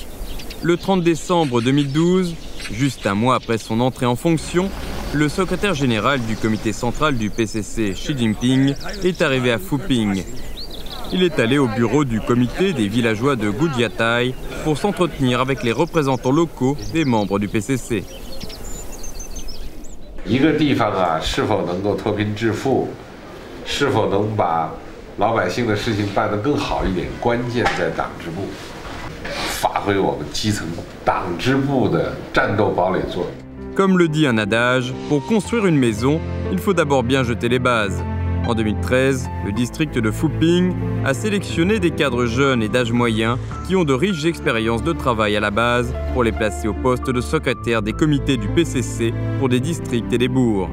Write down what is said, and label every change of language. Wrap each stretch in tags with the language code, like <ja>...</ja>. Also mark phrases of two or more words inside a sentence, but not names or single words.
<fr>Le 30 décembre 2012, juste un mois après son entrée en fonction, le secrétaire général du comité central du PCC, Xi Jinping, est arrivé à Fuping. Il est allé au bureau du comité des villageois de Gujiatai pour s'entretenir avec les représentants locaux des membres du PCC.</fr> <zh>一个地方啊，是否能够脱贫致富，是否能把老百姓的事情办得更好一点，关键在党支部，发挥我们基层党支部的战斗堡垒作用。</zh> <fr>Comme le dit un adage, pour construire une maison, il faut d'abord bien jeter les bases. En 2013, le district de Fuping a sélectionné des cadres jeunes et d'âge moyen qui ont de riches expériences de travail à la base pour les placer au poste de secrétaire des comités du PCC pour des districts et des bourgs.</fr>